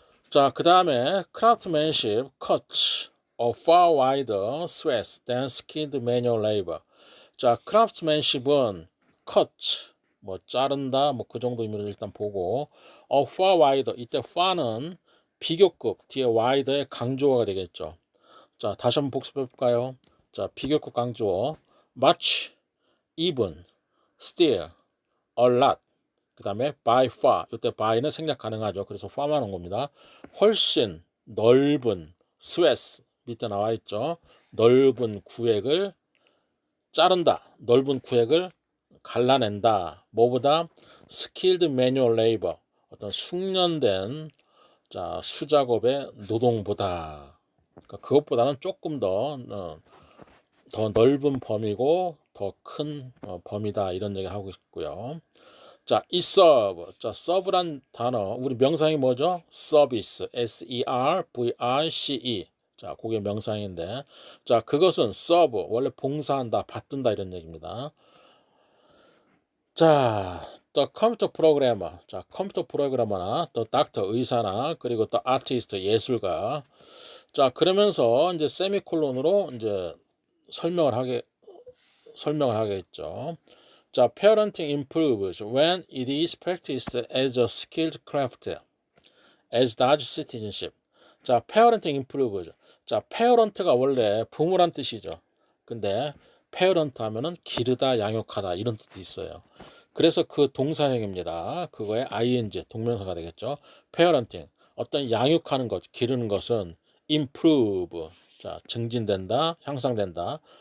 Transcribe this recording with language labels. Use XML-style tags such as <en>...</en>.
<en>자, 그 다음에 craftsmanship cuts a far wider swath than skilled manual labor.</en> <ko>자, craftsmanship은 cut, 뭐 자른다, 뭐 그 정도 의미로 일단 보고,</ko> <en>a far wider,</en> <ko>이때 far는 비교급, 뒤에 wider의 강조어가 되겠죠. 자, 다시 한번 복습해볼까요?</ko> <en>자, 비교급 강조어, much, even, still, a lot.</en> <ko>그 다음에 by far, 이때 by는 생략 가능하죠. 그래서 far만 온 겁니다. 훨씬 넓은 swath, 밑에 나와 있죠. 넓은 구획을 자른다. 넓은 구획을 갈라낸다. 뭐보다</ko> <en>skilled manual labor,</en> <ko>어떤 숙련된 수작업의 노동보다. 그러니까 그것보다는 조금 더 넓은 범위고 더 큰 범위다. 이런 얘기를 하고 있고요. 자, 이 serve. 자, serve란 단어, 우리 명상이 뭐죠?</ko> <en>service, S-E-R-V-I-C-E.</en> <ko>자, 그게 명상인데, 자, 그것은 serve, 원래 봉사한다, 받든다 이런 얘기입니다. 자, 또 컴퓨터 프로그래머, 자, 컴퓨터 프로그래머나 또 닥터 의사나 그리고 또 아티스트 예술가. 자, 그러면서 이제 세미콜론으로 이제 설명을 하겠죠.</ko> <en>자, parenting improves when it is practiced as a skilled craft, as does citizenship. 자, parenting improves.</en> <ko>자, parent가 원래 부모란 뜻이죠. 근데 parent 하면은 기르다, 양육하다 이런 뜻도 있어요. 그래서 그 동사형입니다. 그거에 ing, 동명사가 되겠죠. parenting, 어떤 양육하는 것, 기르는 것은 improve, 자, 증진된다, 향상된다.</ko>